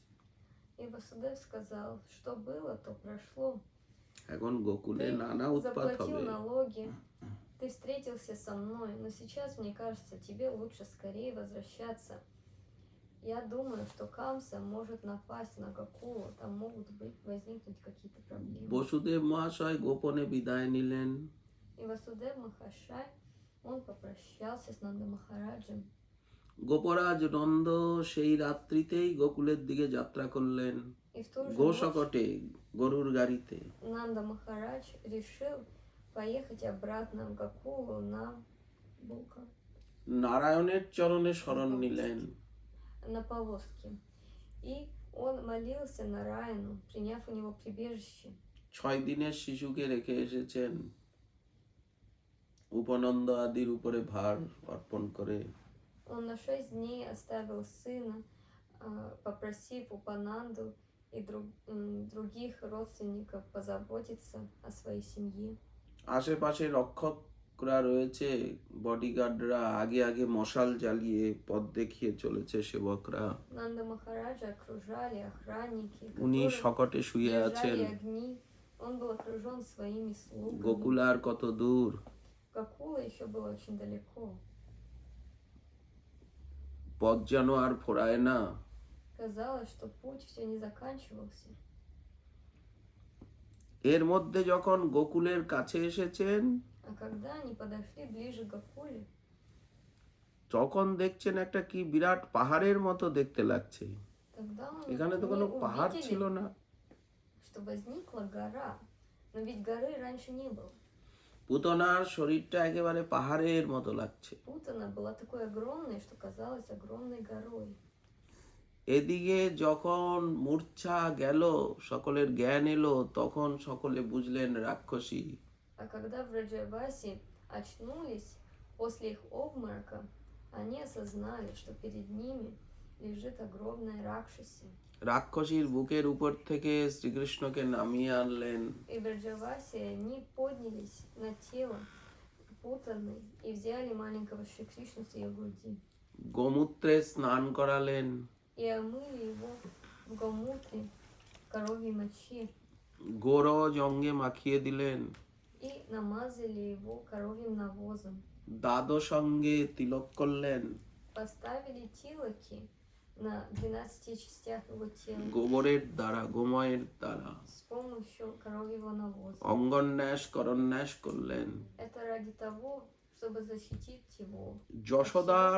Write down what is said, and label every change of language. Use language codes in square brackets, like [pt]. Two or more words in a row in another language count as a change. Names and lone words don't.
[ru] И Васудев сказал, что было, то прошло. [bn] এখন গোকুলে [ru] Ты [bn] নানা উৎপাত [ru] заплатил [bn] হবে। [ru] налоги, ты встретился со мной, но сейчас, мне кажется, тебе лучше скорее возвращаться. Я думаю, что Камса может напасть на Гокулу, там могут возникнуть какие-то проблемы. [bn] বসুদেব মহাশয় গোপনে বিদায় নিলেন। [ru] И Васудев Махашай, он попрощался с Нанда Махараджем. [bn] গোপরাজ নন্দ সেই রাত্রিতেই গোকুলের দিকে যাত্রা করলেন, [ru] И в ту же ночь [bn] গোসকটে, গরুর গাড়িতে। [ru] Нанда Махарадж решил поехать обратно в Гокулу на Булка, [bn] নারায়ণের চরণে শরণ নিলেন। [ru] на повозке. И он молился Нараяну, приняв у него прибежище. [bn] 6 দিনের শিশুকে রেখে এসেছেন, উপনন্দ আদির উপরে ভার অর্পণ করে। [ru] Он на 6 дней оставил сына, попросив Упананду и других родственников позаботиться о своей семье. [bn] আশেপাশে রক্ষকরা রয়েছে, বডিগার্ডরা আগে আগে মশাল জ্বালিয়ে পথ দেখিয়ে চলেছে সেবকরা। [ru] Нанда Махараджа окружали охранники, [bn] উনি [ru] которые [bn] শকটে শুয়ে আছেন। [ru] держали огни. Он был окружен своими слугами. [bn] গোকুল আর কত দূর, [ru] Гокула еще было очень далеко. [bn] পথ যেন আর ফোরায় না। [ru] Казалось, что путь все не заканчивался. [bn] এর মধ্যে যখন গোকুলের কাছে এসেছেন [ru] А когда они подошли ближе к Гакуле, [bn] তখন দেখছেন একটা কি বিরাট পাহাড়ের মতো দেখতে লাগছে। [ru] тогда [bn] এখানে তো [ru] они [bn] কোনো পাহাড় ছিল [ru] увидели, [bn] না। [ru] что возникла гора. Но ведь горы раньше не было. [bn] পুতনার শরীরটা একেবারে পাহাড়ের মতো লাগছে। [ru] Путана была такой огромной, что казалась огромной горой. [bn] এদিকে যখন মূর্ছা গেল, সকলের জ্ঞান এলো, তখন সকলে বুঝলেন রাক্ষসী। [ru] А когда в Раджавасе очнулись после их обморока, они осознали, что перед ними лежит огромная Ракшаси. [bn] রাক্ষসীর বুকের উপর থেকে শ্রীকৃষ্ণকে নামিয়ে আনলেন। [ru] И в Раджавасе они поднялись на тело Путаны и взяли маленького Шри Кришну с ее груди. [bn] গোমূত্রে স্নান করালেন, [ru] И омыли его в Гомутре, коровьей моче, [bn] গোরজ অঙ্গে মাখিয়ে দিলেন, [ru] и намазали его коровьим навозом. [bn] দ্বাদশ অঙ্গে তিলক করলেন, [ru] Поставили тилоки на 12 частях его тела [bn] গোবরের দ্বারা, গোময়ের দ্বারা [ru] с помощью коровьего навоза. [bn] অঙ্গন্যাস করন্যাস করলেন, [ru] Это ради того, чтобы защитить его. [bn] যশোদার